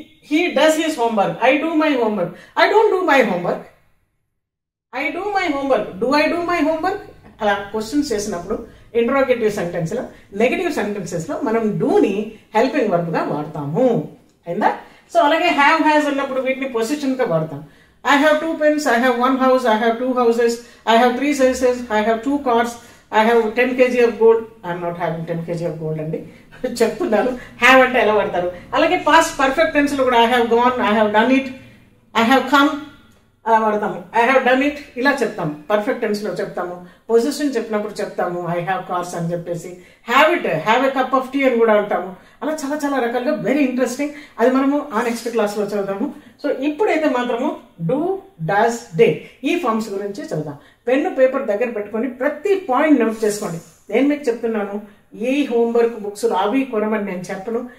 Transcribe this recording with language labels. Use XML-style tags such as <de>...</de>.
<en>He does his homework, I do my homework, I don't do my homework, I do my homework, do I do my homework.</en> <te>అలా questions చేసినప్పుడు interrogative sentence లో, negative sentences లో మనం డూని helping verb గా వాడతాము. అయిందా? So అలాగే have, has అన్నప్పుడు వీటిని పొజిషన్ గా వాడతాం.</te> <en>I have 2 pens, I have 1 house, I have 2 houses, I have 3 senses, I have 2 cars, I have 10 kg of gold. I am not having 10 kg of gold అండి,</en> <te>చెప్తున్నాను. Have అంటే ఎలా వాడతారు. అలాగే పాస్ట్ పర్ఫెక్ట్ టెన్స్ లో కూడా</te> <en>I have gone, I have done it, I have come</en> <te>అలా వాడతాము.</te> <en>I have done it</en> <te>ఇలా చెప్తాము. పర్ఫెక్ట్ టెన్స్ లో చెప్తాము. పొజిషన్ చెప్పినప్పుడు చెప్తాము</te> <en>I have cars</en> <te>అని చెప్పేసి.</te> <en>have it, have a cup of tea</en> <te>అని కూడా అంటాము. అలా చాలా చాలా రకాలుగా వెరీ ఇంట్రెస్టింగ్. అది మనము ఆ నెక్స్ట్ క్లాస్ లో చదువుతాము. సో ఇప్పుడైతే మాత్రము డూ, డస్, డే ఈ ఫార్మ్స్ గురించి చదువుదాం. పెన్ను పేపర్ దగ్గర పెట్టుకొని ప్రతి పాయింట్ నోట్ చేసుకోండి. నేను మీకు చెప్తున్నాను, ఈ హోంవర్క్ బుక్స్ అవి కొనమని నేను చెప్పను.</te>